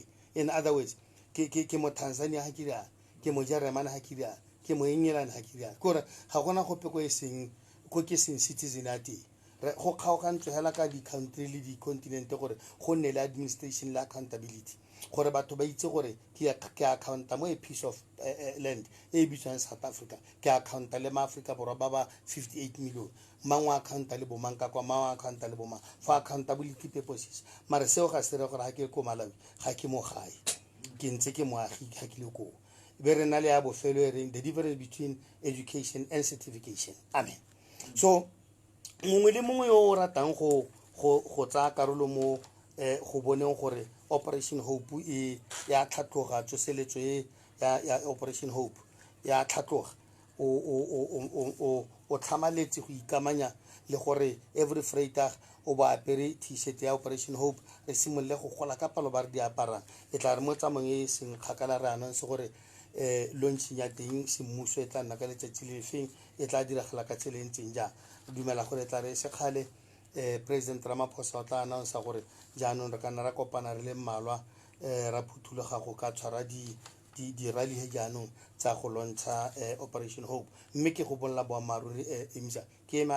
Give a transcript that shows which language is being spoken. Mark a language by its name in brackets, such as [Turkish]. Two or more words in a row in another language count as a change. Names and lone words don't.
[English] In other words, [Tswana] ke mo Tanzania ha kira, ke mo Jeremane ha kira, ke mo England ha kira. Kore ha gona gope ko eseng ko ke seng citizen ati. go kgaogantswe hela ka di-country le di-continent gore go nne le administration le accountability gore batho ba itse gore ke accounta mo [English] a piece of land [Tswana] e bitswang South Africa ke accounta le maAfrika borwa ba ba 58 million mangwe accounta le bomang ka kwa mangwe accounta le bomang [English] for accountability purposes [Tswana] mare seo ga se re gore ga ke ko Malawi ga ke mo gae ke ntse ke moagi ga ke le ko be re na le ya bofelo e reng [English] the difference between education and certification. [Tswana] Amen. So mongwe le mongwe yo o ratang go tsaya karolo mo go boneng gore Operation Hope e ya tlhatloga tsoseletso e ya Operation Hope ya tlhatloga o tlhamaletse go ikamanya le gore [English] every Friday [Tswana] o ba apere t-shirt ya Operation Hope re simolle go gola ka palo ba re di aparang e tla re mo tsamayong e seng kgakala re anong se gore launching ya teng semmuso e tla nna ka letsatsi le feng e tla diragala ka tsela e ntseng jang re dumela gore tla re se kgale President Ramaphosa o tla announce gore jaanong re ka nna ra kopana re le mmalwa ra phuthuloga go ka tshwara di rally he jaanong tsa go lontsha Operation Hope mme ke go bolla boammaaruri emisa ke ema